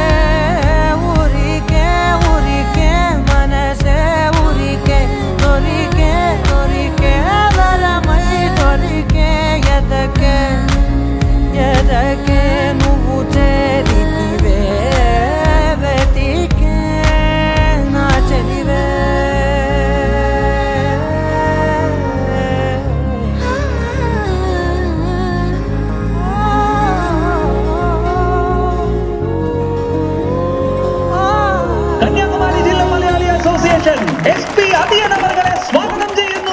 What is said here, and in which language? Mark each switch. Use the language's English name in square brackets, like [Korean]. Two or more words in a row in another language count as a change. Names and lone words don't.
[Telugu] ఊరికే ఊరికే మనసే ఊరికే దొరికే దొరికే వరమై దొరికే ఎదకే ఎదకే నువ్వు చేరితివే వెతికే నా చెలివే [Malayalam] കന്യാകുമാരി ജില്ലാ മലയാളി അസോസിയേഷൻ എസ്.പി. അതിയനവർകളെ സ്വാഗതം ചെയ്യുന്നു.